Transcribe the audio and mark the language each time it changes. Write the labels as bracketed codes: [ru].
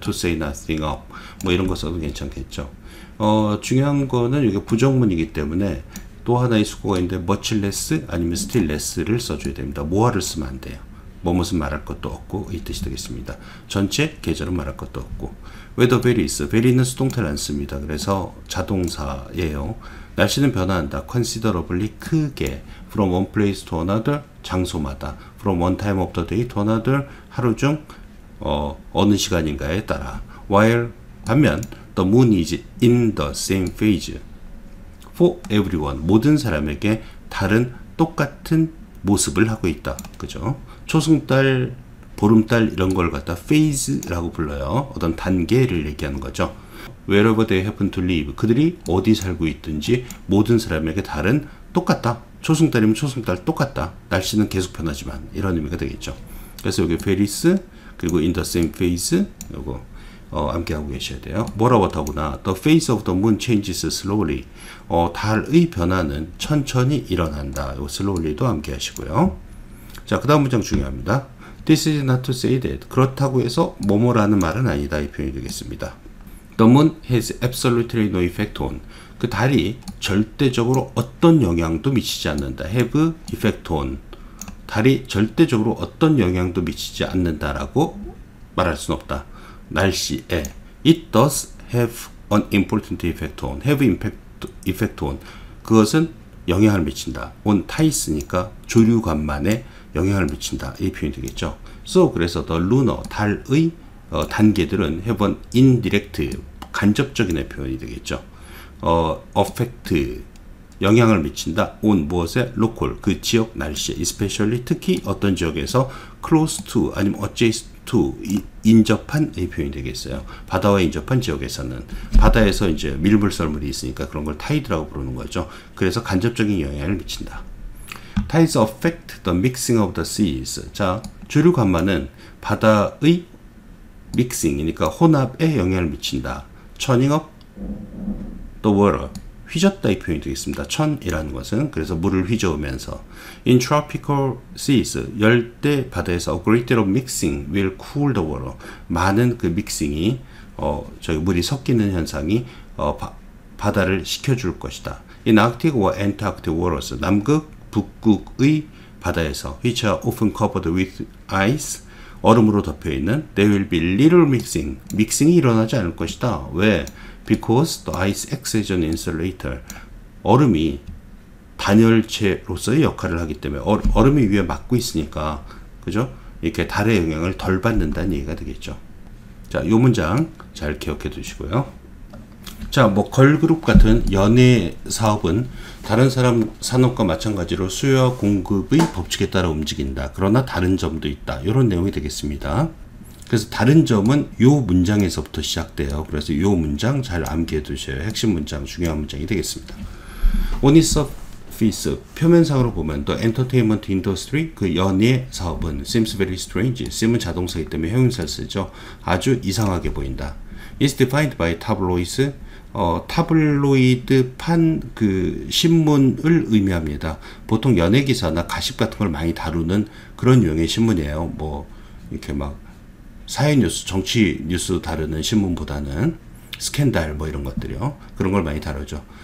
[en] to say nothing of [ko] 뭐 이런 거 써도 괜찮겠죠. 중요한 거는 이게 부정문이기 때문에 또 하나의 수고가 있는데 much less 아니면 still less를 써줘야 됩니다. 모아를 쓰면 안 돼요. 뭐뭇은 말할 것도 없고 이 뜻이 되겠습니다. 전체 계절은 말할 것도 없고 [en] weather varies [ko] vary는 수동태를 안 씁니다. 그래서 자동사예요. 날씨는 변화한다. [en] considerably 크게 from one place to another 장소마다 from one time of the day to another [ko] 하루 중 어느 시간인가에 따라 [en] while 반면 the moon is in the same phase for everyone [ko] 모든 사람에게 다른 똑같은 모습을 하고 있다. 그죠? 초승달, 보름달 이런 걸 갖다 phase라고 불러요. 어떤 단계를 얘기하는 거죠. [en] Wherever they happen to live [ko] 그들이 어디 살고 있든지 모든 사람에게 다른 똑같다. 초승달이면 초승달 똑같다. 날씨는 계속 변하지만 이런 의미가 되겠죠. 그래서 여기 varies 그리고 [en] in the same phase [ko] 요거 함께 하고 계셔야 돼요. 뭐라고 하구나. [en] The phase of the moon changes slowly. [ko] 달의 변화는 천천히 일어난다. 요 slowly도 함께 하시고요. 자, 그 다음 문장 중요합니다. [en] This is not to say that. [ko] 그렇다고 해서 뭐뭐라는 말은 아니다. 이 표현이 되겠습니다. [en] The moon has absolutely no effect on. [ko] 그 달이 절대적으로 어떤 영향도 미치지 않는다. [en] have effect on. [ko] 달이 절대적으로 어떤 영향도 미치지 않는다라고 말할 수는 없다. 날씨에. [en] It does have an important effect on. have effect on. [ko] 그것은 영향을 미친다. on 타이스니까 조류관만에 영향을 미친다. 이 표현이 되겠죠. So 그래서 the lunar 달의 단계들은 [en] have an indirect [ko] 간접적인 표현이 되겠죠. affect 영향을 미친다. on 무엇에 local 그 지역 날씨에 especially 특히 어떤 지역에서 close to 아니면 adjacent to 인접한 이 표현이 되겠어요. 바다와 인접한 지역에서는 바다에서 이제 밀물썰물이 있으니까 그런 걸 타이드라고 부르는 거죠. 그래서 간접적인 영향을 미친다. [en] Tides affect the mixing of the seas. [ko] 자, 조류관만은 바다의 믹싱이니까 혼합에 영향을 미친다. [en] Churning up the water. [ko] 휘젓다 이 표현이 되겠습니다. churn이라는 것은 그래서 물을 휘저으면서 [en] In tropical seas [ko] 열대 바다에서 [en] a great deal of mixing will cool the water. [ko] 많은 그 믹싱이 저기 물이 섞이는 현상이 바다를 식혀줄 것이다. [en] In Arctic or Antarctic waters [ko] 남극 북극의 바다에서 [en] which are often covered with ice [ko] 얼음으로 덮여있는 [en] there will be little mixing [ko] 믹싱이 일어나지 않을 것이다. 왜? [en] Because the ice acts as an insulator [ko] 얼음이 단열체로서의 역할을 하기 때문에 얼음이 위에 막고 있으니까 그죠? 이렇게 달의 영향을 덜 받는다는 얘기가 되겠죠. 자, 요 문장 잘 기억해 두시고요. 자, 뭐 걸그룹 같은 연예 사업은 다른 산업과 마찬가지로 수요와 공급의 법칙에 따라 움직인다. 그러나 다른 점도 있다. 이런 내용이 되겠습니다. 그래서 다른 점은 요 문장에서부터 시작돼요. 그래서 요 문장 잘 암기해 두셔야 핵심 문장, 중요한 문장이 되겠습니다. [en] On its surface, [ko] 표면상으로 보면 [en] the entertainment industry, [ko] 그 연예 사업은 [en] seems very strange. [ko] seem은 자동사이기 때문에 형용사를 쓰죠. 아주 이상하게 보인다. [en] It's defined by tabloids. [ko] 타블로이드판 그 신문을 의미합니다. 보통 연예 기사나 가십 같은 걸 많이 다루는 그런 유형의 신문이에요. 뭐 이렇게 막 사회 뉴스, 정치 뉴스 다루는 신문보다는 스캔들 뭐 이런 것들이요. 그런 걸 많이 다루죠.